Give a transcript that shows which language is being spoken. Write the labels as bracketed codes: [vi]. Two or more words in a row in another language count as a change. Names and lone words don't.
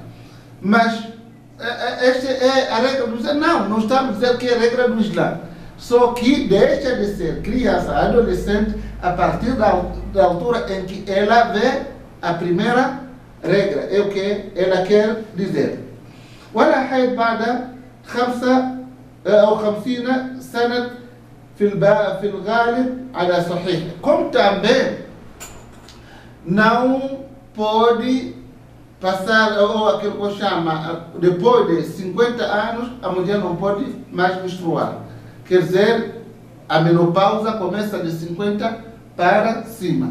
[pt] Mas esta é a regra do Islã. Não estamos a dizer que é a regra do Islã. Só que deixa de ser criança, adolescente, a partir da altura em que ela vê a primeira regra. É o que ela quer dizer. [ar] ولا حيض بعد 5 أو 50 سنة في الغالب على صحيح. [pt] Como também não pode passar, ou aquilo que eu chamo, depois de 50 anos, a mulher não pode mais menstruar. Quer dizer, a menopausa começa de 50 para cima.